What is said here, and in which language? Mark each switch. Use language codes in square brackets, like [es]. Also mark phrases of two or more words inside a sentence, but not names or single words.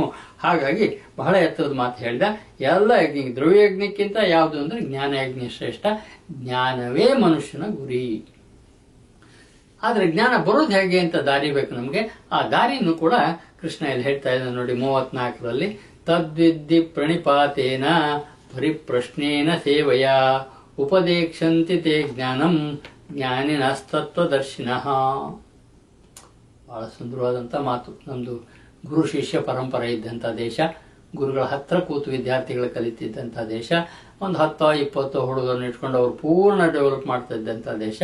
[kn] ಹಾಗಾಗಿ ಬಹಳ ಎತ್ತರದ ಮಾತು ಹೇಳಿದ. ಎಲ್ಲ ಯಜ್ಞ ದ್ರವ್ಯಯಜ್ಞಕ್ಕಿಂತ ಯಾವುದು ಅಂದ್ರೆ ಜ್ಞಾನಯಜ್ಞ ಶ್ರೇಷ್ಠ. ಜ್ಞಾನವೇ ಮನುಷ್ಯನ ಗುರಿ. ಆದ್ರೆ ಜ್ಞಾನ ಬರೋದು ಹೇಗೆ ಅಂತ ದಾರಿ ಬೇಕು ನಮ್ಗೆ. ಆ ದಾರಿಯನ್ನು ಕೂಡ ಕೃಷ್ಣ ಇಲ್ಲಿ ಹೇಳ್ತಾ ಇದ್ದಾನೆ ನೋಡಿ 34ರಲ್ಲಿ. [sa] ತದ್ವಿದ್ಧಿ ಪ್ರಣಿಪಾತೇನ ಪರಿಪ್ರಶ್ನೇನ ಸೇವಯ ಉಪದೇಕ್ಷಂತಿ ತೇ ಜ್ಞಾನಂ ಜ್ಞಾನಿನಸ್ತತ್ವದರ್ಶಿನಃ. [kn] ಬಹಳ ಸುಂದರವಾದಂತ ಮಾತು. ನಮ್ದು ಗುರು ಶಿಷ್ಯ ಪರಂಪರೆ ಇದ್ದಂತ ದೇಶ, ಗುರುಗಳ ಹತ್ರ ಕೂತು ವಿದ್ಯಾರ್ಥಿಗಳು ಕಲಿತಿದ್ದಂಥ ದೇಶ, ಒಂದು 10-20 ಹುಡುಗರನ್ನು ಇಟ್ಕೊಂಡು ಅವರು ಪೂರ್ಣ ಡೆವಲಪ್ ಮಾಡ್ತಾ ಇದ್ದಂಥ ದೇಶ.